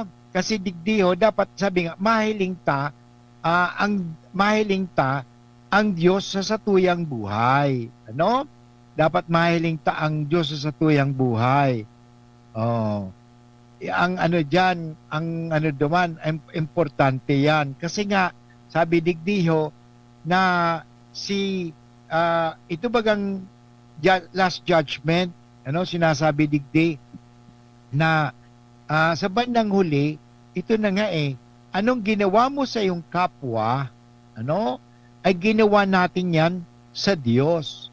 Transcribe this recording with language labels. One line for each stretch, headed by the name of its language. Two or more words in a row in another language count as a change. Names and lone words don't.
Bikol: Kasi digdiho dapat sabi nga mahiling ta ang Diyos sa satuyang buhay, ano? Dapat mahiling ta ang Diyos sa satuyang buhay. Oh. Ang ano diyan, ang ano duman, importante 'yan kasi nga sabi digdiho na ito bagang
English: last judgment,
Bikol: ano, sinasabi digdi na sa bandang huli,
Filipino: ito na nga anong ginawa mo sa iyong kapwa,
Bikol: ano,
Filipino: ay ginawa natin yan sa Diyos.